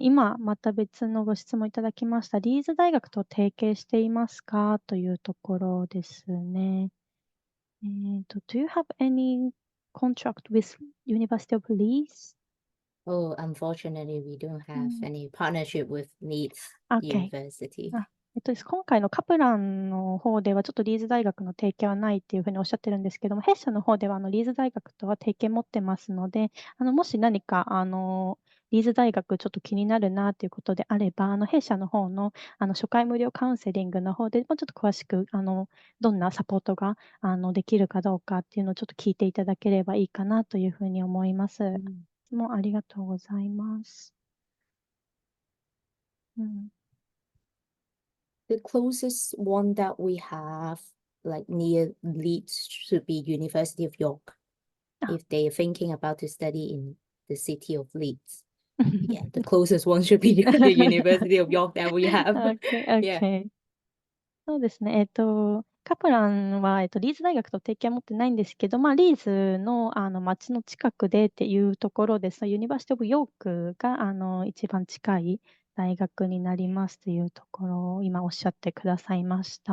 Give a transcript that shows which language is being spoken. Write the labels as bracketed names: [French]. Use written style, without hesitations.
[Japanese] 今、また別のご質問いただきました。リーズ大学と提携していますかというところですね。 [English] Do you have any contract with University of Leeds? Oh, unfortunately, we don't have [Japanese] うん。 [English] any partnership with Leeds Okay. University. [Japanese] 今回のカプランの方ではちょっとリーズ大学の提携はないっていうふうにおっしゃってるんですけども、弊社の方ではリーズ大学とは提携持ってますので、もし何かリーズ大学ちょっと気になるなということであれば、弊社の方の初回無料カウンセリングの方でもうちょっと詳しくどんなサポートができるかどうかっていうのをちょっと聞いていただければいいかなというふうに思います。質問ありがとうございます。 [English] The closest one that we have, like near Leeds, should be University of York. If they're thinking about to study in the city of Leeds, yeah, the closest one should be the University of York that we have. Okay, Yeah. okay. [Japanese] そうですね。カプランは、リーズ大学と提携は持ってないんですけど、リーズの、町の近くでっていうところです。ユニバーシティ・オブ・ヨークが、一番近い大学になりますというところを今おっしゃってくださいました。